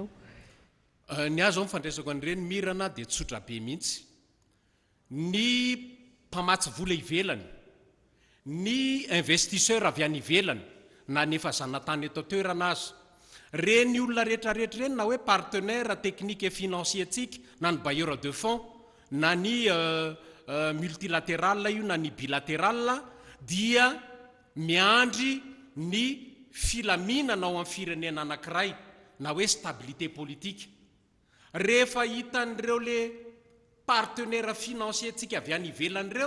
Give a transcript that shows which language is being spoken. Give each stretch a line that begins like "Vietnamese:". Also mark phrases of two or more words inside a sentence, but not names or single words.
Malagasy: ny azo ao mifandraisako an'ireny mirana dia tsotra be mihitsy ny mpamatsy vola ivelany ny investisseur avy any ivelany na nefa zanatany eto toerana azy reny olona rehetrarehetra reny na hoe
French: partenaire technique et financier
Malagasy: tsika na ny
French: bailleur de fonds
Malagasy: na ny multilatéral io na ny bilatéral dia miandry ny filaminana ao amin'ny firenena anankiray na hoe
French: stabilité politique
Malagasy: rehefa hitan'ireo
French: le partenaire financier
Malagasy: tsika avy any ivelan'ireo